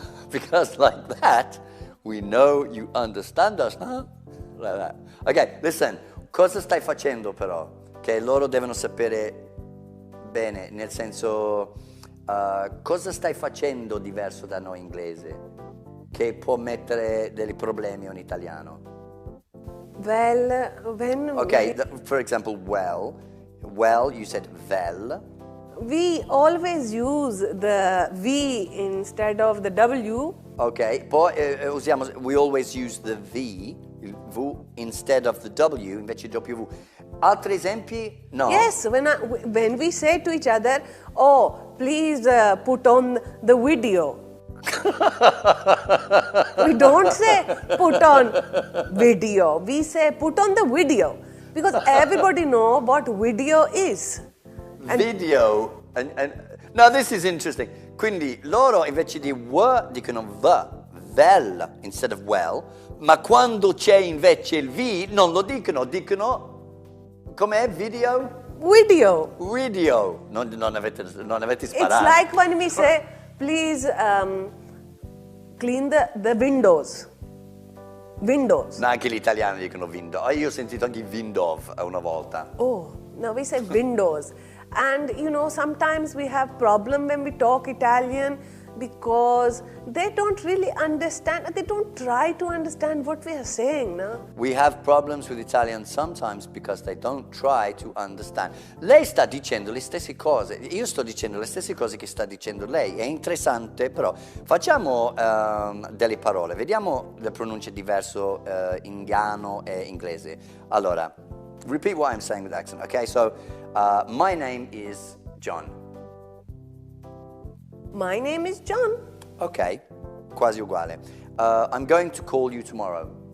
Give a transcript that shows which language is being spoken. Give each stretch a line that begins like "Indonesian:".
English: because like that, we know you understand us, huh? Like that. Ok, listen,
Italian: cosa stai facendo però? Che loro devono sapere bene, nel senso, cosa stai facendo diverso da noi inglese, che può mettere dei problemi a un italiano?
English: Well, when Ok, for example, well, you said vel. we always use the V instead of the W. Ok, poi we always use the V, il V, instead of the W, invece W.
Italian: Altri esempi? No.
English: Yes, when we say to each other, oh, please put on the video. We don't say put on video. We say put on the video. Because everybody know what video is. Video. No, this is interesting.
Italian: Quindi loro invece di dicono vel
English: instead of well,
Italian: ma quando c'è invece il V non lo dicono com'è video?
English: Video.
Italian: Video. Non avete sparato.
English: It's like when we say, please clean the windows. Windows.
Italian: No, anche gli italiani dicono window. Io ho sentito anche window una volta.
English: Oh, no, we say windows. And sometimes we have problem when we talk Italian because they don't really understand, they don't try to understand what we are saying, no? We have problems with Italians sometimes because they don't try to understand.
Italian: Lei sta dicendo le stesse cose, io sto dicendo le stesse cose che sta dicendo lei. È interessante, però facciamo delle parole, vediamo le pronunce diverse indiano e inglese.
English: Allora, repeat what I'm saying with accent, okay? So, my name is John. My name is John.
Italian: Ok, quasi uguale.
English: I'm going to call you tomorrow.